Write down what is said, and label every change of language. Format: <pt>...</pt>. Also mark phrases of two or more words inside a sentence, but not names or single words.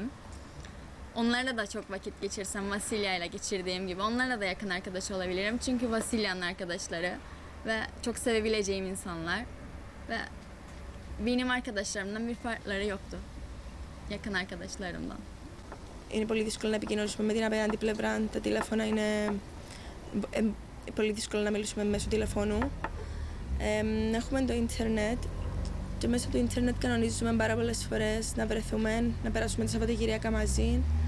<tr>Onlarla da çok vakit geçirsem Vasilya ile geçirdiğim gibi onlarla da yakın arkadaş olabilirim. Çünkü Vasilya'nın arkadaşları ve çok sevebileceğim insanlar ve benim arkadaşlarımdan bir farkları yoktu. Yakın arkadaşlarımdan.</tr> <el>Είναι πολύ δύσκολο να επικοινωνήσουμε με την απέναντι πλευρά. Τα τηλέφωνα είναι πολύ δύσκολο να μιλήσουμε μέσω τηλεφώνου. Έχουμε το ίντερνετ και μέσω του ίντερνετ κανονίζουμε πάρα πολλές φορές να βρεθούμε, να περάσουμε τη Σαββατοκυριακά μαζί.</el>